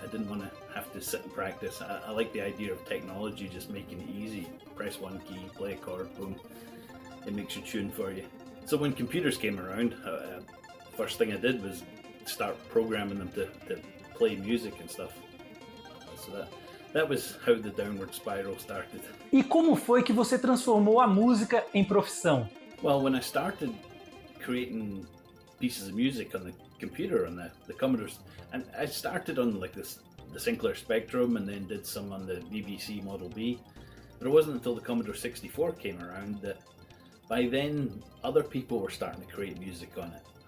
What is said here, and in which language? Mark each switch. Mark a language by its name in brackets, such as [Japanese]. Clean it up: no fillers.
[English] I didn't want to have to sit and practice. I like the idea of technology just making it easy. Press one key, play a chord, boom. It makes your tune for you. So when computers came around, first thing I did was start programming them to play music and stuff. So that was how the downward spiral started. [Portuguese] E como foi que você transformou a música em profissão? [English] Well, when I started creating pieces of music on the computer, on the Commodores, and I started on like the Sinclair Spectrum and then did some on the BBC Model B, but it wasn't until the Commodore 64 came around that by then other people were starting to create music on it.